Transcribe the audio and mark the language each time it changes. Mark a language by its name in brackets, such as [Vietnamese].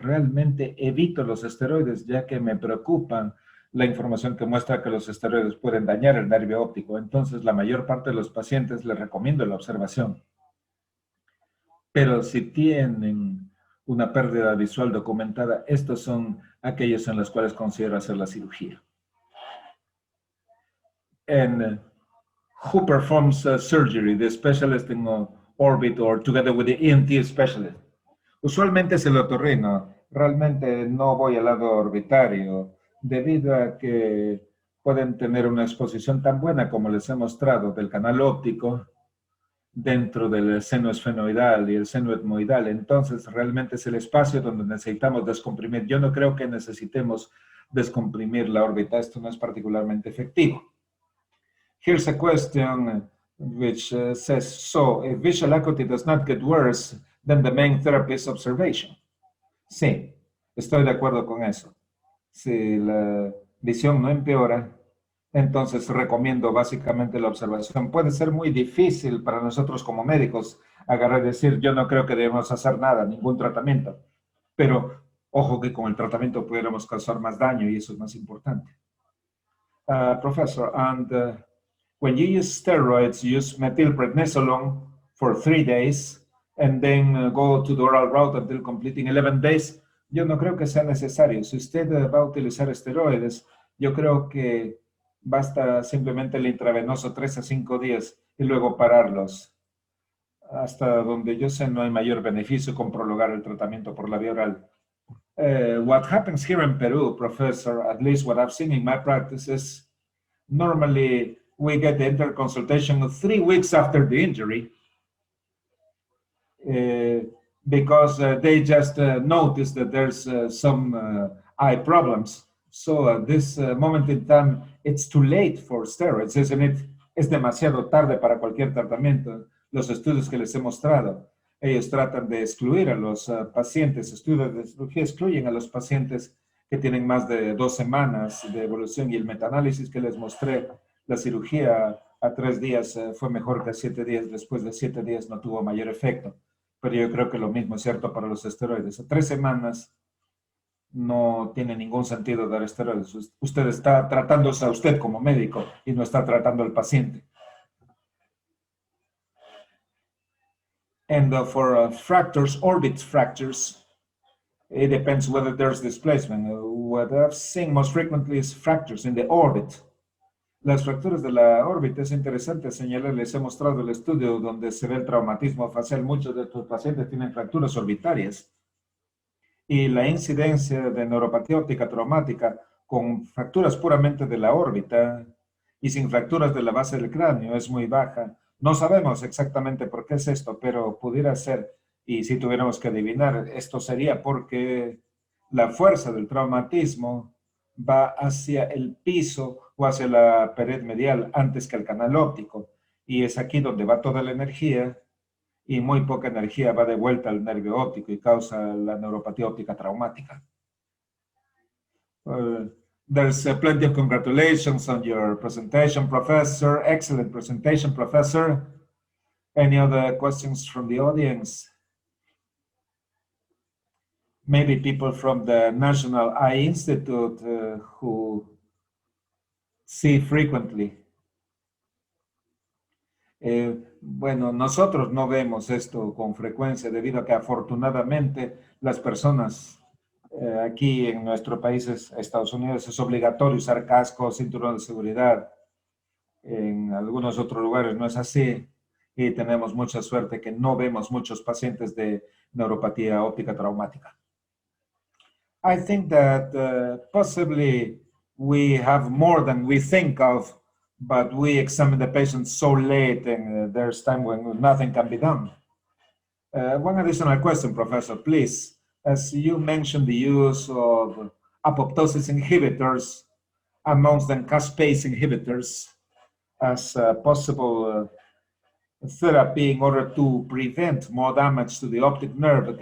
[Spanish] Realmente evito los esteroides ya que me preocupan la información que muestra que los esteroides pueden dañar el nervio óptico. Entonces, la mayor parte de los pacientes les recomiendo la observación. Pero si tienen una pérdida visual documentada, estos son aquellos en los cuales considero hacer la cirugía. [English] And who performs surgery? The specialist in orbit or together with the ENT specialist? [Spanish] Usualmente es el otorrino. Realmente no voy al lado orbitario, debido a que pueden tener una exposición tan buena como les he mostrado del canal óptico dentro del seno esfenoidal y el seno etmoidal. Entonces, realmente es el espacio donde necesitamos descomprimir. Yo no creo que necesitemos descomprimir la órbita. Esto no es particularmente efectivo. [English] Here's a question which says, so if visual acuity does not get worse, then the main therapy is observation. [Spanish] Sí, estoy de acuerdo con eso. Si la visión no empeora, entonces recomiendo básicamente la observación. Puede ser muy difícil para nosotros como médicos agarrar y decir, yo no creo que debemos hacer nada, ningún tratamiento. Pero ojo que con el tratamiento pudiéramos causar más daño y eso es más importante. [English] Professor, and when you use steroids, you use methylprednisolone for 3 days and then go to the oral route until completing 11 days. [Spanish] Yo no creo que sea necesario. Si usted va a utilizar esteroides, yo creo que basta simplemente el intravenoso 3 a 5 días y luego pararlos. Hasta donde yo sé no hay mayor beneficio con prolongar el tratamiento por la vía oral. [English] What happens here in Peru, Professor, at least what I've seen in my practice is normally we get the interconsultation 3 weeks after the injury. Because they just notice that there's some eye problems. So at this moment in time, it's too late for steroids, isn't it? [Spanish] Es demasiado tarde para cualquier tratamiento. Los estudios que les he mostrado, ellos tratan de excluir a los pacientes, estudios de cirugía excluyen a los pacientes que tienen más de 2 semanas de evolución y el metaanálisis que les mostré, la cirugía a 3 días fue mejor que a 7 días, después de 7 días no tuvo mayor efecto. Pero yo creo que lo mismo es cierto para los esteroides. A 3 semanas no tiene ningún sentido dar esteroides. Usted está tratándose a usted como médico y no está tratando al paciente. [English] And for fractures, orbit fractures, it depends whether there's displacement. What I've seen most frequently is fractures in the orbit. [Spanish] Las fracturas de la órbita es interesante señalar, les he mostrado el estudio donde se ve el traumatismo facial. Muchos de estos pacientes tienen fracturas orbitarias y la incidencia de neuropatía óptica traumática con fracturas puramente de la órbita y sin fracturas de la base del cráneo es muy baja. No sabemos exactamente por qué es esto, pero pudiera ser, y si tuviéramos que adivinar, esto sería porque la fuerza del traumatismo va hacia el piso o hacia la pared medial antes que el canal óptico. Y es aquí donde va toda la energía y muy poca energía va de vuelta al nervio óptico y causa la neuropatía óptica traumática. [English] There's plenty of congratulations on your presentation, Professor. Excellent presentation, Professor. Any other questions from the audience? Maybe people from the National Eye Institute who see frequently. [Spanish] Bueno, nosotros no vemos esto con frecuencia debido a que afortunadamente las personas aquí en nuestro país, Estados Unidos, es obligatorio usar casco, cinturón de seguridad. En algunos otros lugares no es así y tenemos mucha suerte que no vemos muchos pacientes de neuropatía óptica traumática. [English] I think that possibly we have more than we think of, but we examine the patients so late and there's time when nothing can be done. One additional question, Professor, please. As you mentioned the use of apoptosis inhibitors, amongst them caspase inhibitors, as a possible therapy in order to prevent more damage to the optic nerve.